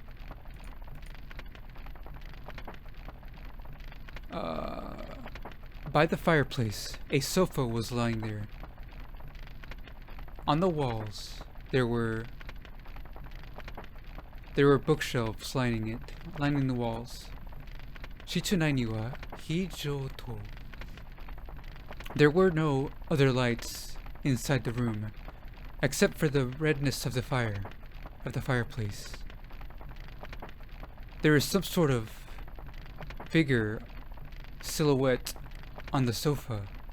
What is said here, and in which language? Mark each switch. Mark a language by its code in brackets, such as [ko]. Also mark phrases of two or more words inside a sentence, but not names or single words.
[en] By the fireplace, a sofa was lying there. On the walls, there were bookshelves lining the walls. [ja] 室内には非常と. [en] There were no other lights inside the room, except for the redness of the fireplace. There is some sort of figure, silhouette on the sofa.